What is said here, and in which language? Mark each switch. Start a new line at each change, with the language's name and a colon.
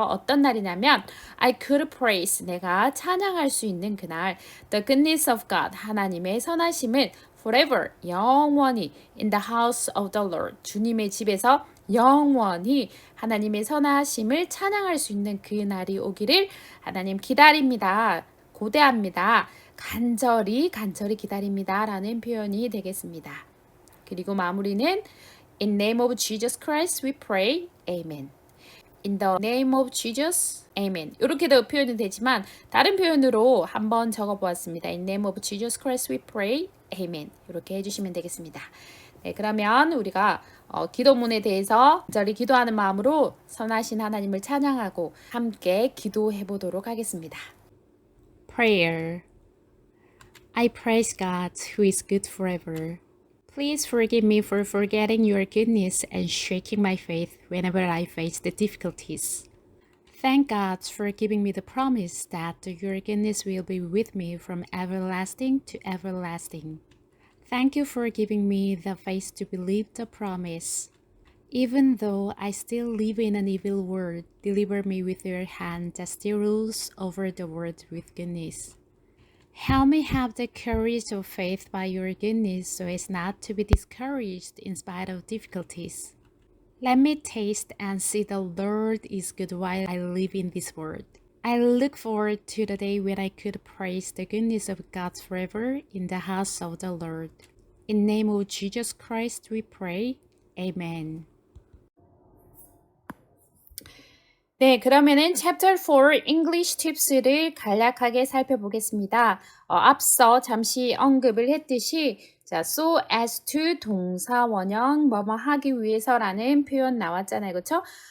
Korean: 어떤 날이냐면
English: I could praise,
Korean: 내가 찬양할 수 있는 그날
English: the goodness of God,
Korean: 하나님의 선하심을 forever, 영원히
English: in the house of the Lord,
Korean: 주님의 집에서 영원히 하나님의 선하심을 찬양할 수 있는 그 날이 오기를 하나님 기다립니다. 고대합니다. 간절히 기다립니다. 라는 표현이 되겠습니다. 그리고 마무리는
English: In name of Jesus Christ we pray. Amen. In the name of Jesus. Amen.
Korean: 이렇게도 표현은 되지만 다른 표현으로 한번 적어보았습니다.
English: In name of Jesus Christ we pray. Amen.
Korean: 이렇게 해주시면 되겠습니다. 네, 그러면 우리가 기도문에 대해서 간절히 기도하는 마음으로 선하신 하나님을 찬양하고 함께 기도해 보도록 하겠습니다.
English: Prayer. I praise God who is good forever. Please forgive me for forgetting your goodness and shaking my faith whenever I face the difficulties. Thank God for giving me the promise that your goodness will be with me from everlasting to everlasting. Thank you for giving me the faith to believe the promise. Even though I still live in an evil world, deliver me with your hand that still rules over the world with goodness. Help me have the courage of faith by your goodness so as not to be discouraged in spite of difficulties. Let me taste and see the Lord is good while I live in this world. I look forward to the day when I could praise the goodness of God forever in the house of the Lord. In the name of Jesus Christ we pray. Amen.
Korean: 네, 그러면은
English: Chapter 4 English Tips
Korean: 를 간략하게 살펴보겠습니다. 앞서 잠시 언급을 했듯이 자, so as to 동사 원형 뭐뭐 하기 위해서라는 표현 나왔잖아요. 그렇죠?